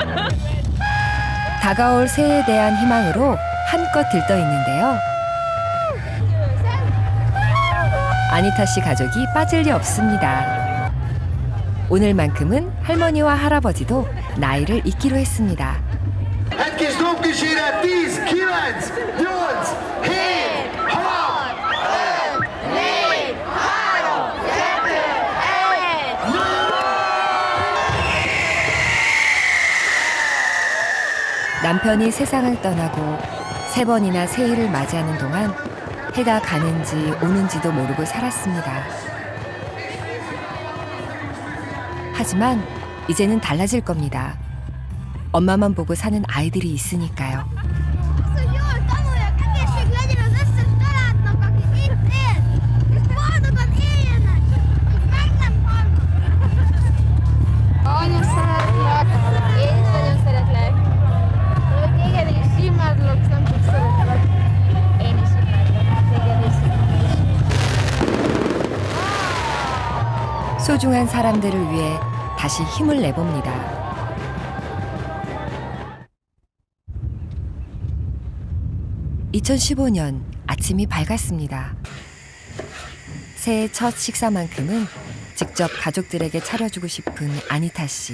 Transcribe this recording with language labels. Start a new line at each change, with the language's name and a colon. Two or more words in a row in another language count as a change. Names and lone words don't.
Korean: 다가올 새해에 대한 희망으로 한껏 들떠 있는데요. 아니타 씨 가족이 빠질 리 없습니다. 오늘만큼은 할머니와 할아버지도 나이를 잊기로 했습니다.
Hungarian: Het kis domkisére 10, 9, 8, 7, 6, 5, 4, 3, 2, 1.
Korean: 남편이 세상을 떠나고 3번이나 새해를 맞이하는 동안 해가 가는지 오는지도 모르고 살았습니다. 하지만 이제는 달라질 겁니다. 엄마만 보고 사는 아이들이 있으니까요.
Hungarian: Anya szeretlek, én is nagyon szeretlek. Téged is imádlak, nem csak szeretlek. Én is imádlak, téged is.
Korean: 소중한 사람들을 위해 다시 힘을 내봅니다. (2015년) 아침이 밝았습니다. 새해 첫 식사만큼은 직접 가족들에게 차려주고 싶은 아니타 씨.